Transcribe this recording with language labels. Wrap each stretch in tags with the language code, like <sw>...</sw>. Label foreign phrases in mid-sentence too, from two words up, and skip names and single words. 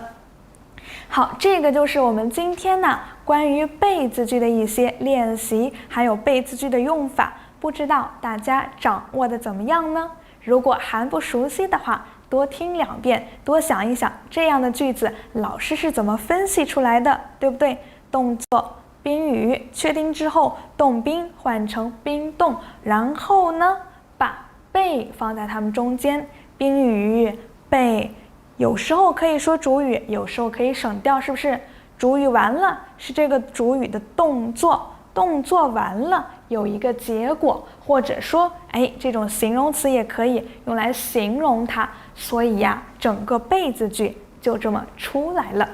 <zh>好，這個就是我們今天關於被字句的一些練習，還有被字句的用法，不知道大家掌握的怎麼樣呢？如果還不熟悉的話，多聽2遍，多想一想這樣的句子老師是怎麼分析出來的，對不對？動作賓語確定之後，動賓換成賓動，然後呢把被放在它們中間。宾語被有時候可以說主語，有時候可以省掉，是不是？主語完了是這個主語的动作，动作完了有一個結果，或者說這種形容詞也可以用來形容它，所以呀，整個被字句就這麼出來了。</zh>